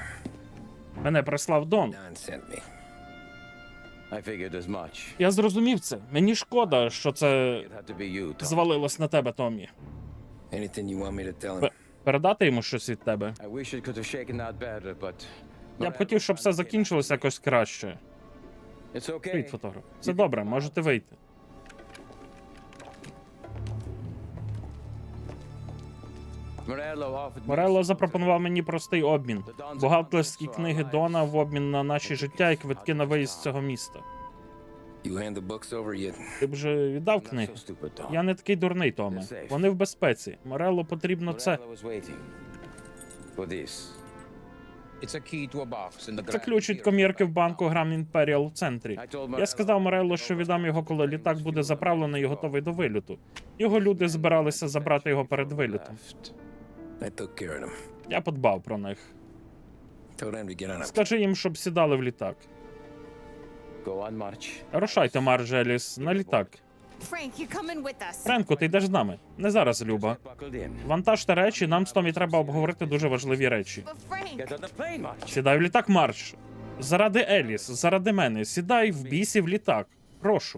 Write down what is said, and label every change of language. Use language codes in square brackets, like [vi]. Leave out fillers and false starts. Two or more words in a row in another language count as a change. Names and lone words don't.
[uk] Мене прислав Дон. [en] Don sent me. I figured as much. [uk] Я зрозумів це. Мені шкода, що це [en] It had to be you, Tom. [uk] звалилось на тебе, Томі. [en] Anything you want me to tell him? [uk] Передати йому щось від тебе? [en] I wish it could have shaken out better, but... [uk] Я б хотів, щоб все закінчилося якось краще. [en] It's okay. [uk] Привіт, фотограф. Все добре, можете вийти. Морелло запропонував мені простий обмін. Бухгалтерські книги Дона в обмін на наші життя і квитки на виїзд з цього міста. [en] You hand the books over yet? [uk] Ти б вже віддав [en] Not [uk] книги? [en] so stupid, Tom. [uk] Я не такий дурний, Томе. Вони в безпеці. Морелло потрібно це. [en] Morello was waiting for this. [uk] Це ключ від комірки в банку Грам Імперіал в центрі. Я сказав Морелло, що віддам його, коли літак буде заправлений і готовий до виліту. Його люди збиралися забрати його перед вилітом. [en] I took care of them. [uk] Я подбав про них. [en] Told them to get on a... [uk] Скажи їм, щоб сідали в літак. [en] Go on, March. [uk] Рушайте, Марджеліс, на літак. [en] Frank, you're coming with us. [uk] Френку, ти йдеш з нами. Не зараз, Люба. [en] Buckled in. [uk] Вантажте речі, нам з Томі треба обговорити дуже важливі речі. [en] But Frank, Get on the plane, March. [uk] Сідай в літак, Марш. Заради Еліс, заради мене. Сідай в бісі в літак. Прошу.